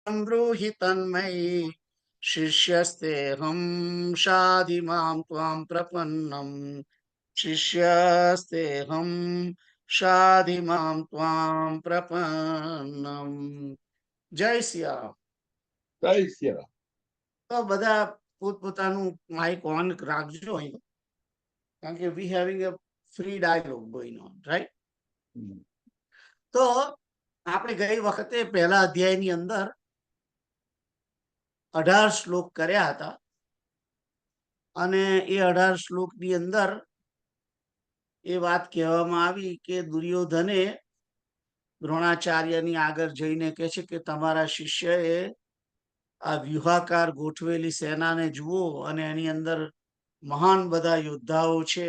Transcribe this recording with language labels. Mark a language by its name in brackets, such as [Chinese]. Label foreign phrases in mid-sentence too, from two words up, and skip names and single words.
[Sanskrit] ब्रूहि तन्मयि शिष्यस्तेऽहं शाधि मां त्वां प्रपन्नम् शिष्यस्तेऽहं शाधि मां त्वां प्रपन्नम् [Gujarati] જય સિયા. જય સિયા. તો બધા પોતપોતાનું માઇક ઓન રાખજો અહીં, કારણ કે [English] we having a free dialogue going on, [Gujarati] રાઈટ? તો આપણે ગઈ વખતે પહેલા અધ્યાયની અંદર 18 શ્લોક કર્યા હતા અને એ 18 શ્લોકની અંદર એ વાત કહેવામાં આવી કે દુર્યોધને દ્રોણાચાર્યની આગળ જઈને કહે છે કે તમારા શિષ્યએ આ વ્યૂહાકાર ગોઠવેલી સેનાને જુઓ અને એની અંદર મહાન બધા યોદ્ધાઓ છે.